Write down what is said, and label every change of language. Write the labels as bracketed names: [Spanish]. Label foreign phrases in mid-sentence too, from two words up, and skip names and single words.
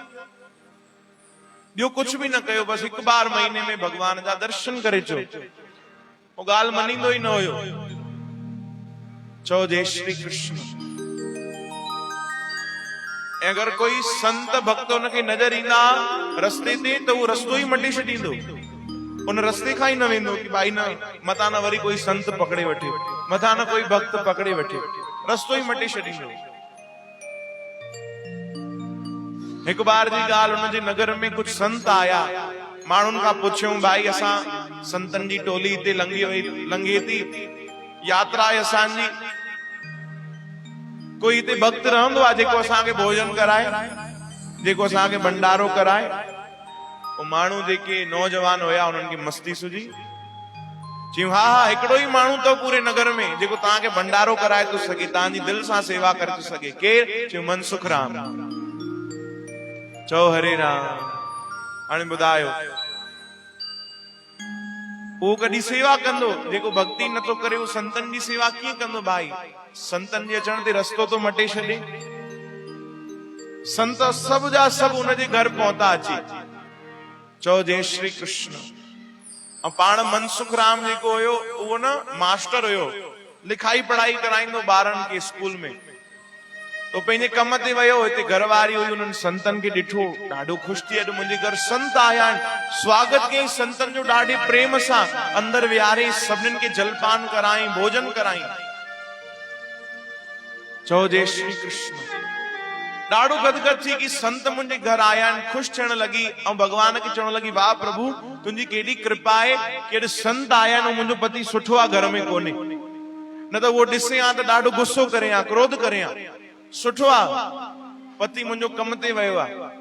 [Sindhi] ॿियो कुछ भी न कयो, बस हिकु बार महीने में भगवान जा दर्शन करे अचो। वो ॻाल्हि मञींदो ई न हुयो। चओ जय श्री कृष्ण। अगर कोई संत भक्त उनखे नजर ईंदा रस्ते ते त उहो रस्तो ई मटे छॾींदो, उन रस्ते खां ई न वेंदो कि भाई न मथां न वरी कोई संत पकड़े वठे, मथां न कोई भक्त पकड़े वठे, रस्तो ई मटे छॾींदो। हिकु बार जी ॻाल्हि, हुनजे नगर में कुछ संत आया, माण्हुनि खां पुछियूं भाई असां संतनि जी टोली हिते लंघे थी, यात्रा आहे असांजी, कोई हिते भक्त रहंदो आहे जेको असांखे भोजन कराए, जेको असांखे भंडारो कराए? वो माण्हू जेके नौजवान हुया उन्हनि खे मस्ती सुझी, चयूं हा हा हिकिड़ो ई माण्हू अथव पूरे नगर में जेको तव्हांखे भंडारो कराए थो सघे, तव्हांजी दिलि सां सेवा करे थो सघे। केरु? चयूं मनसुख राम। चओ हरे राम। हाणे ॿुधायो उहो कॾहिं सेवा कंदो? जेको भक्ति नथो करे उहो संतनि जी सेवा कीअं कंदो? भाई संतनि जे अचण ते रस्तो तो मटे छॾे। संत सभु जा सभु उनजे घर पहुता अची। चओ जय श्री कृष्ण। ऐं पाण मनसुख राम जेको हुयो उहो न मास्टर हुयो, लिखाई पढ़ाई कराईंदो ॿारनि खे स्कूल में। तो पंहिंजे कम ते वियो, हिते घरवारी हुई, उन्हनि संतनि खे ॾिठो, ॾाढो ख़ुशि थी, अॼु मुंहिंजे घर संत आया आहिनि। स्वागत कयईं संतनि जो ॾाढे प्रेम सां, अंदरि विहारे सभिनीनि खे जलपान कराई, भोजन कराई। चओ जय श्री कृष्ण। ॾाढो गदगद थी कि संत मुंहिंजे घर आया आहिनि, ख़ुशि थियण लॻी ऐं भॻवान खे चवण लॻी वाह प्रभु तुंहिंजी केॾी कृपा आहे कि अॼु संत आया आहिनि, मुंहिंजो पति सुठो आहे घर में कोन्हे, न त उहो ॾिसे हा त ॾाढो गुस्सो करे हा, क्रोध करे हा। सुठो आहे पति मुंहिंजो कम ते वियो आहे।